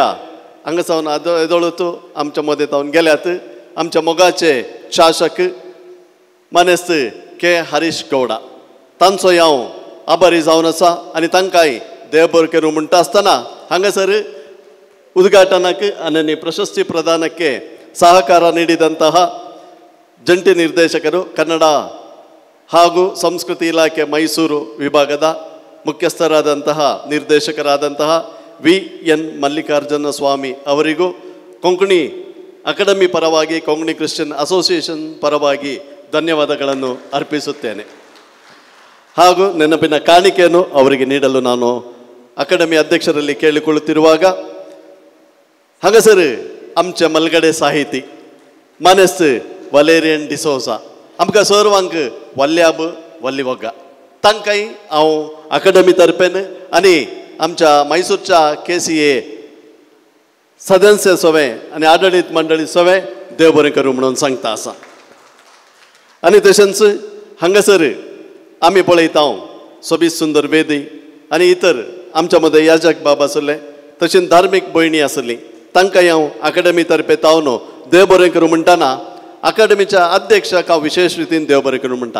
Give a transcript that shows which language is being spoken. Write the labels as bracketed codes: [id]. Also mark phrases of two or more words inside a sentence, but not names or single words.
[kok] हांगा सावन येदोळूच आमच्या मदें तावन गेल्यात आमच्या मोगाचे शासक मानेस्त के हरीश गौडा तांचोय हांव आभारी जावन आसा आनी तांकांय देव बरें करूं म्हणटा आसतना हांगासर उद्घाटनाक आनी प्रशस्ती प्रदानಕ್ಕೆ [kn] ಸಹಕಾರ ನೀಡಿದಂತಹ ಜಂಟಿ ನಿರ್ದೇಶಕರು ಕನ್ನಡ ಹಾಗೂ ಸಂಸ್ಕೃತಿ ಇಲಾಖೆ ಮೈಸೂರು ವಿಭಾಗದ ಮುಖ್ಯಸ್ಥರಾದಂತಹ ನಿರ್ದೇಶಕರಾದಂತಹ ವಿ.ಎನ್. ಮಲ್ಲಿಕಾರ್ಜುನ ಸ್ವಾಮಿ ಅವರಿಗೂ ಕೊಂಕಣಿ ಅಕಾಡೆಮಿ ಪರವಾಗಿ ಕೊಂಕಣಿ ಕ್ರಿಶ್ಚಿಯನ್ ಅಸೋಸಿಯೇಷನ್ ಪರವಾಗಿ ಧನ್ಯವಾದಗಳನ್ನು ಅರ್ಪಿಸುತ್ತೇನೆ ಹಾಗೂ ನೆನಪಿನ ಕಾಣಿಕೆಯನ್ನು ಅವರಿಗೆ ನೀಡಲು ನಾನು ಅಕಾಡೆಮಿ ಅಧ್ಯಕ್ಷರಲ್ಲಿ ಕೇಳಿಕೊಳ್ಳುತ್ತಿರುವಾಗ [kok] हांगासर आमचे मलगडे साहिती मानेस्त वालेरियन डिसोजा आमकां सर्वांक वल्ल्याब वल्लीवोगा तांकांय हांव अकादमी तर्फेन आनी आमच्या मैसूरच्या KCA सदस्य सवे आनी आडळीत मंडळी सवे देव बरें करूं म्हणून सांगता आसा आनी तशेंच हांगासर आमी पळयता सोबीत सुंदर वेदी आनी इतर आमच्या मध्ये याजक बाब आसले तशेंच धार्मीक भयणी आसली तांकांय हांव अकाडेमी तर्फे तावनो देव बरें करूं म्हणटाना अकाडेमीच्या अध्यक्षाक हांव विशेष रितीन देव बरें करूं म्हणटा.